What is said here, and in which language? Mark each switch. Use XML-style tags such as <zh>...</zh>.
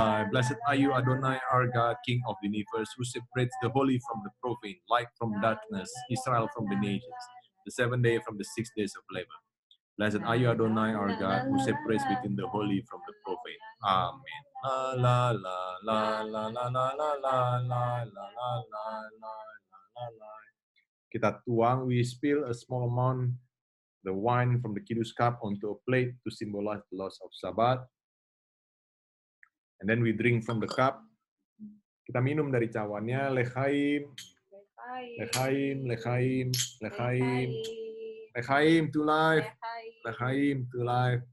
<en>Blessed are you, Adonai, our God, King of the universe, who separates the holy from the profane, light from darkness, Israel from the nations, the 7th day from the 6 days of labor. Blessed are you, Adonai, our God, who separates between the holy from the profane. Amen. La la la la la la la la la la la la.</en> <ms>Kita tuang,</ms> <en>we spill a small amount the wine from the kiddush cup onto a plate to symbolize the loss of Sabbath. And then we drink from the cup.</en> <ms>Kita minum dari cawannya, lechaim, lechaim, lechaim, lechaim, lechaim</ms> <en>to life,</en> <ms>lechaim to life.</ms>